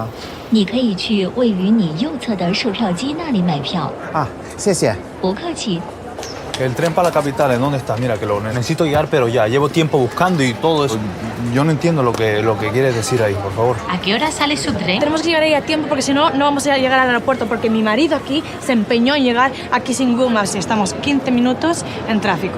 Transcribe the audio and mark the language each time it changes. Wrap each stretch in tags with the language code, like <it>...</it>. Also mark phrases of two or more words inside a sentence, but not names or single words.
<zh>你可以去位于你右侧的售票机那里买票。啊，谢谢。不客气。</zh> <es>El tren para la capital, ¿en dónde está? Mira, que lo necesito llegar, pero ya. Llevo tiempo buscando y todo eso. Yo no entiendo lo que quieres decir ahí, por favor. ¿A qué hora sale su tren? Tenemos que llegar ahí a tiempo porque si no, no vamos a llegar al aeropuerto porque mi marido aquí se empeñó en llegar aquí sin Google Maps y estamos 15 minutos en tráfico.</es>